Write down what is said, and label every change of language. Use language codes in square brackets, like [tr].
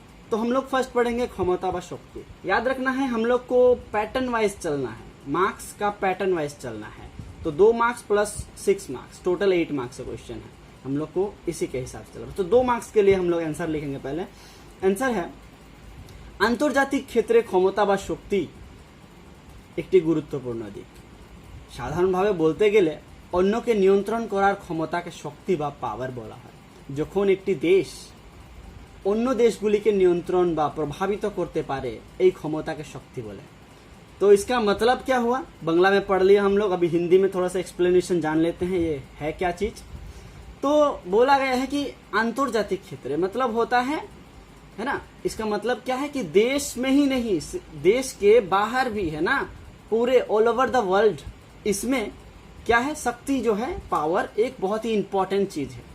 [hi] तो हम लोग फर्स्ट पढ़ेंगे क्षमता व शक्ति। याद रखना है हम लोग को पैटर्न वाइज चलना है, मार्क्स का पैटर्न वाइज चलना है। तो 2 marks plus 6 marks, total 8 marks का क्वेश्चन है, हम लोग को इसी के हिसाब से चलना। तो 2 मार्क्स के लिए हम लोग आंसर लिखेंगे। पहले आंसर है [bn] आंतर्जातिक क्षेत्रे क्षमता व शक्ति একটি গুরুত্বপূর্ণ দিক। সাধারণভাবে বলতে গেলে অন্যকে নিয়ন্ত্রণ করার ক্ষমতাকে শক্তি বা পাওয়ার বলা হয়। যখন একটি দেশ অন্য দেশগুলিকে নিয়ন্ত্রণ বা প্রভাवित করতে পারে এই ক্ষমতাকে শক্তি বলে। [hi] तो इसका मतलब क्या हुआ, बांग्ला में पढ़ लिया हम लोग, अभी हिंदी में थोड़ा सा एक्सप्लेनेशन जान लेते हैं ये है क्या चीज। तो बोला गया है कि आंतर्जातिक क्षेत्र मतलब होता है ना, इसका मतलब क्या है कि देश में ही नहीं, देश के बाहर भी है ना, पूरे ऑल ओवर द वर्ल्ड, इसमें क्या है, शक्ति जो है, पावर एक बहुत ही इंपॉर्टेंट चीज है।